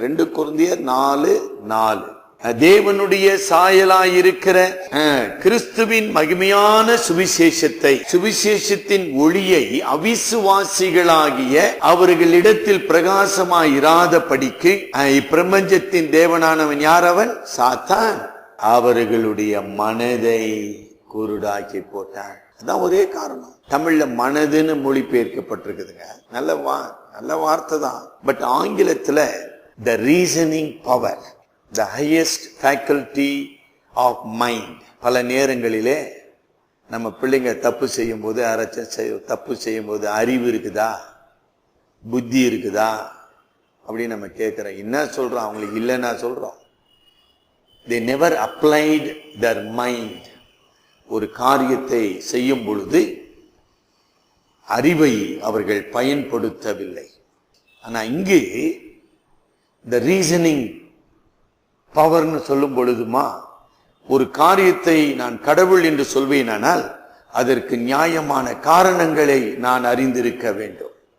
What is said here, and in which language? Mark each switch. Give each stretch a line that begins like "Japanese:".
Tamil: 2 கொரிந்தியர் 4:4. தேவனுடைய சாயலாயிருக்கிற கிறிஸ்துவின் மகிமையான சுவிசேஷத்தின் ஒளியை அவிசுவாசிகளாகிய அவர்களிடத்தில் பிரகாசமாயிராத படிக்கு இப்பிரபஞ்சத்தின் தேவனானவன் யார்? அவன் சாத்தான். அவர்களுடைய மனதை குருடாக்கி போட்டான். அதான் ஒரே காரணம். தமிழ்ல மனதுன்னு மொழிபெயர்க்கப்பட்டிருக்குதுங்க. நல்ல வார்த்தை தான். பட் ஆங்கிலத்துல
English: the reasoning power, the highest faculty of mind.
Tamil: பல நேரங்களிலே நம்ம பிள்ளைங்க தப்பு செய்யும் போது, தப்பு செய்யும் போது அறிவு இருக்குதா, புத்தி இருக்குதா அப்படின்னு நம்ம கேட்கிறோம். என்ன சொல்றோம்? அவங்களுக்கு இல்லைன்னா சொல்றோம்.
English: they never applied their mind.
Tamil: ஒரு காரியத்தை செய்யும் பொழுது அறிவை அவர்கள் பயன்படுத்தவில்லை. ஆனா இங்கு இந்த ரீசனிங் பவர்னு சொல்லும் பொழுதுமா, ஒரு காரியத்தை நான் கடவுள் என்று சொல்வேனானால் அதற்கு நியாயமான காரணங்களை நான் அறிந்திருக்க வேண்டும்.